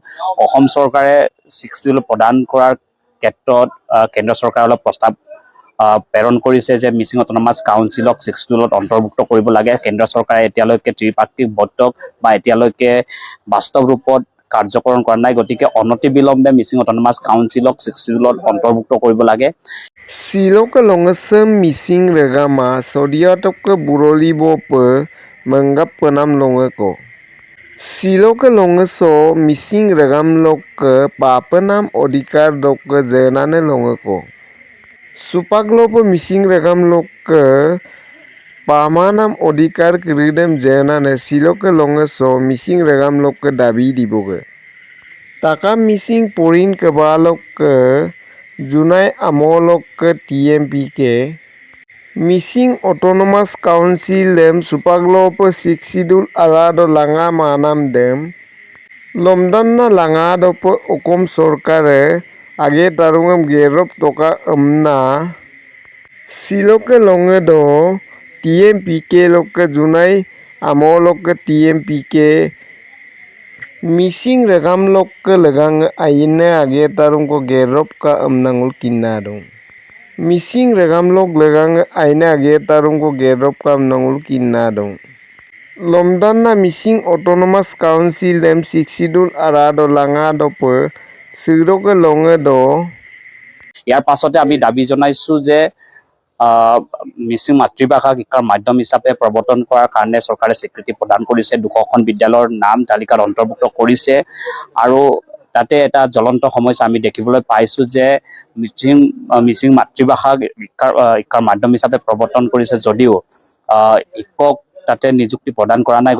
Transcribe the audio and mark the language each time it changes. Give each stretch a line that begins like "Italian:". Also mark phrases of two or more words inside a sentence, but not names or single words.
Assamese: অসম চৰকাৰে 6 শিডিউল প্ৰদান কৰাৰ ক্ষেত্ৰত কেন্দ্ৰ চৰকাৰলৈ প্ৰস্তাৱ প্ৰেৰণ কৰিছে যে মিচিং অট'নমাছ কাউন্সিলক 6 শিডিউলত অন্তৰ্ভুক্ত কৰিব লাগে। কেন্দ্ৰ চৰকাৰে এতিয়ালৈকে ত্ৰিপাক্ষিক বৈঠক বা এতিয়ালৈকে বাস্তৱ ৰূপত কাৰ্যকৰণ কৰা নাই। গতিকে অনতিবিলম্বে মিচিং অট'নমাছ কাউন্সিলক 6 শিডিউলত অন্তৰ্ভুক্ত কৰিব লাগে।
Mising: Siloke longesem mising regama sodiatoke burolibope menggap penam longeko. Siloke longeso mising regam loke papenam odikar doke zenane longeko. Supaglope mising regam loke pamanam odikar kiridem zenane siloke longeso mising regam loke dabi diboge. Takam mising porin kebaloke Junai amolok ke TMPK Missing Autonomous Council dem supaglope siksidul alado langa manam dem lomdanna langa dope okom sorkare age tarungam gerop toka amna siloke longe do TMPK loke junai amolok ke TMPK Mising regam lok ke legang aine age tarung ko gerop ka amnangul kinadong. Mising regam lok legang aine age tarung ko gerop ka amnangul kinadong. Lomdanna Mising Autonomous Council dem siksidul arado langa dope siroke longe do.
Assamese: ইয়াৰ পাছতে আমি দাবী জনাইছোঁ যে মিচিং মাতৃভাষাক শিক্ষাৰ মাধ্যম হিচাপে প্ৰৱৰ্তন কৰাৰ কাৰণে চৰকাৰে স্বীকৃতি প্ৰদান কৰিছে। 200খন বিদ্যালয়ৰ নাম তালিকাত অন্তৰ্ভুক্ত কৰিছে আৰু তাতে এটা জ্বলন্ত সমস্যা আমি দেখিবলৈ পাইছোঁ যে মিচিং মাতৃভাষাক শিক্ষাৰ মাধ্যম হিচাপে প্ৰৱৰ্তন কৰিছে যদিও শিক্ষক তাতে নিযুক্তি প্ৰদান কৰা নাই।